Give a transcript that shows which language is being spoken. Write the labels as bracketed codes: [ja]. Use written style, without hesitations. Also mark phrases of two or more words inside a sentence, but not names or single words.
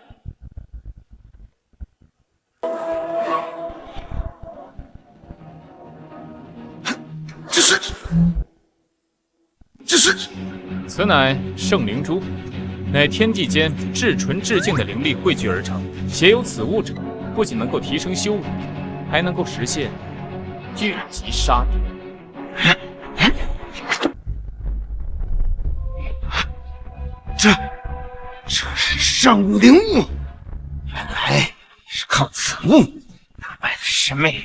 [zh] 这是，此乃圣灵珠。乃天地间至纯至净的灵力汇聚而成，携有此物者，不仅能夠提升修为，還能夠實現聚集殺敵。這是聖物靈物，原來是靠此物打敗的師妹。